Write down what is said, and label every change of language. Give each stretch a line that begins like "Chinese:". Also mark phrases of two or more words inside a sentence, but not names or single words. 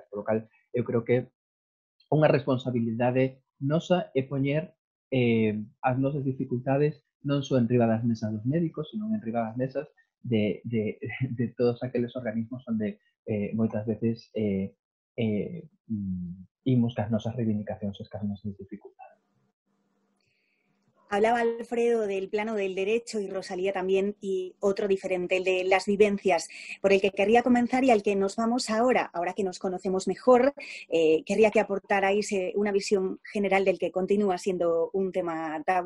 Spanish: Por lo
Galician: cal, eu creo que unha responsabilidade nosa é poñer as nosas dificultades non só en riba das mesas dos médicos, sino en riba das mesas de todos aqueles organismos onde moitas veces imos cas nosas reivindicacións e cas nosas dificultades.
Spanish: Hablaba Alfredo del plano del derecho y Rosalía también, y otro diferente, el de las vivencias, por el que querría comenzar y al que nos vamos ahora que nos conocemos mejor. Querría que aportarais una visión general del que continúa siendo un tema tabú.